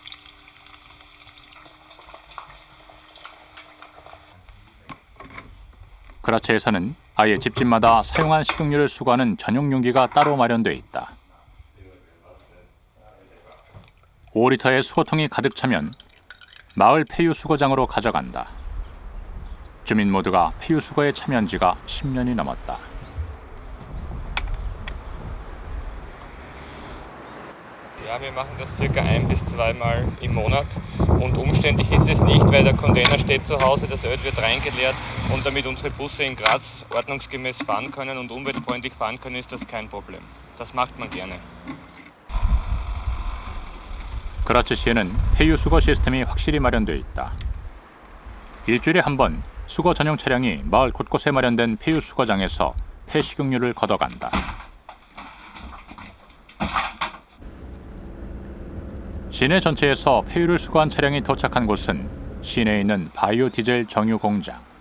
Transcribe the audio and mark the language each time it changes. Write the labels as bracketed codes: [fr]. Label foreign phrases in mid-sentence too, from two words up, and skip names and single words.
[ko] 그라츠에서는 아예 집집마다 사용한 식용유를 수거하는 전용 용기가 따로 마련돼 있다. 5리터의 수거통이 가득 차면 마을 폐유 수거장으로 가져간다. 주민 모두가 폐유 수거에 참여한 지가 10년이 넘었다. [de] Ja, wir machen das circa 1 bis 2 Mal im Monat und umständlich ist es nicht, weil der Container steht zu Hause, das Öl wird reingeleert und damit unsere Busse in Graz ordnungsgemäß fahren können und umweltfreundlich fahren können, ist das kein Problem. Das macht man gerne. [ko] 그라츠시에는 폐유 수거 시스템이 확실히 마련되어 있다. 일주일에 한 번 수거 전용 차량이 마을 곳곳에 마련된 폐유 수거장에서 폐식용유를 걷어간다. 시내 전체에서 폐유를 수거한 차량이 도착한 곳은 시내에 있는 바이오 디젤 정유 공장.